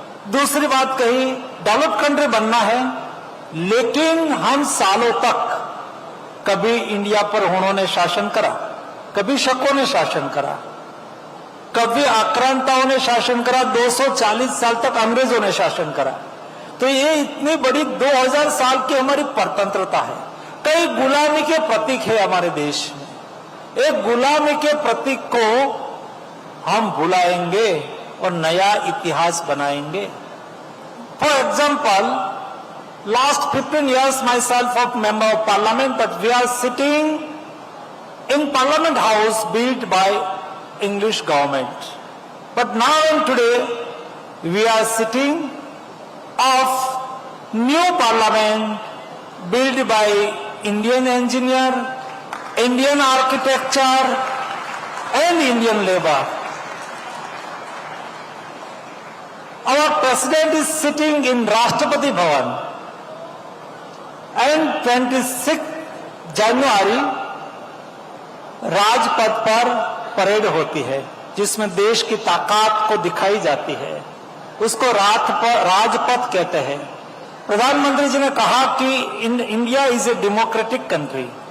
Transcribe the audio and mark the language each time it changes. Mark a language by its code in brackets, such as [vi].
[hi] दूसरी बात कही, डेवलप कंट्री बनना है, लेकिन हम सालों तक कभी इंडिया पर उन्होंने शासन करा, कभी शकों ने शासन करा, कभी आक्रांताओं ने शासन करा, 240 साल तक अंग्रेजों ने शासन करा। तो ये इतनी बड़ी 2000 साल की हमारी परतंत्रता है, कई गुलामी के प्रतीक है हमारे देश में। एक गुलामी के प्रतीक को हम भुलाएंगे और नया इतिहास बनाएंगे। [en] For example, last 15 years myself of member of parliament, but we are sitting in parliament house built by English government. But now and today we are sitting of new parliament built by Indian engineer, Indian architecture and Indian labor. Our president is sitting in Rashtrapati Bhavan. [hi] And 26 जनवरी राजपथ पर parade होती है, जिसमें देश की ताकत को दिखाई जाती है। उसको राजपथ कहते हैं। प्रधानमंत्री जी ने कहा कि [en] India is a democratic country.